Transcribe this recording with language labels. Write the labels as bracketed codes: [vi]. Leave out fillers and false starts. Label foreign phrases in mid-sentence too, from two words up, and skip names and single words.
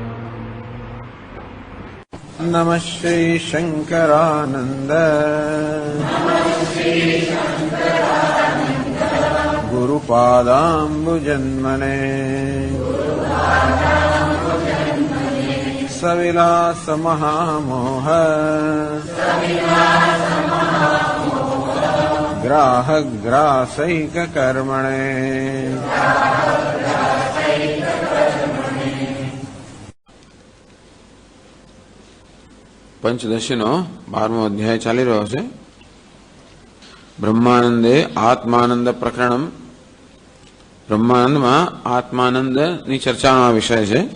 [sa] नमः श्री शंकरानंद गुरुपादाम्बुजन्मने सविलास महामोह ग्राहग्रासैक कर्मणे। [gu] પંચદશીનો 12મો અધ્યાય ચાલી રહ્યો છે. [sa] બ્રહ્માનંદે આત્માનંદ પ્રકરણમ. [gu] બ્રહ્માનંદમાં આત્માનંદની ચર્ચાનો આ વિષય છે.